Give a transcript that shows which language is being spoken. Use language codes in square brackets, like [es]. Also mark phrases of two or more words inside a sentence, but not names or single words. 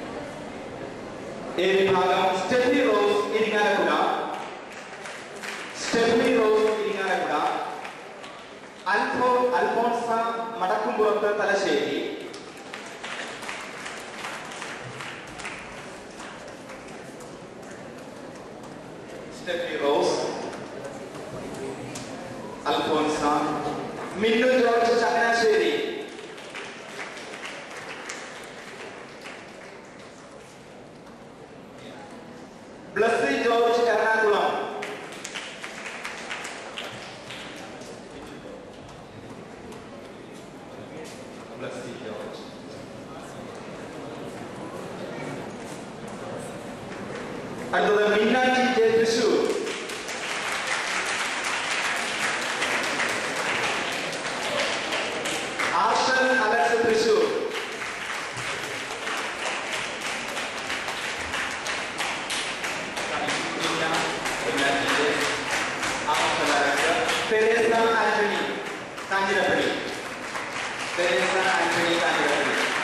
[ml] എ വിഭാഗം സ്റ്റെഫി റോസ് ഇരിങ്ങാലക്കുട. സ്റ്റെഫി റോസ് ഇരിങ്ങാലക്കുട. Dr. Talaseri. Stephanie Rose, Alfonsa, Minnu George Changanasheri, Blessy George Ernakulam, Blessy George, അടുത്തത് മീനാക്ഷി ജെ തൃശൂർ, ആർഷൻ അലക്സ് തൃശൂർ, തെരേസ ആന്റണി കാഞ്ഞിരപ്പള്ളി, തെരേസ ആന്റണി കാഞ്ഞിരപ്പള്ളി,